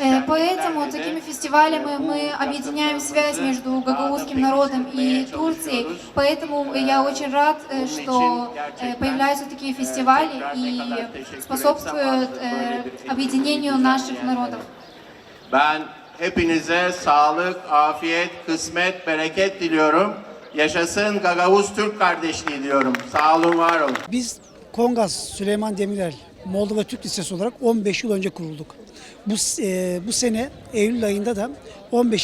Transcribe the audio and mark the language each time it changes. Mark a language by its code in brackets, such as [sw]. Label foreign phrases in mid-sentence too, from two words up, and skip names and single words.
[ru] Поэтому такими фестивалями мы объединяем связь между гагаузским народом и Турцией. Поэтому я очень рад, что появляются такие фестивали и способствуют объединению наших народов. [tr] Ben hepinize sağlık, afiyet, kısmet, bereket diliyorum. Yaşasın Gagavuz Türk kardeşliği diyorum. Sağ olun, var olun. Biz Kongas Süleyman Demirel Moldova Türk Lisesi olarak 15 yıl önce kurulduk. Bu sene Eylül ayında da 15.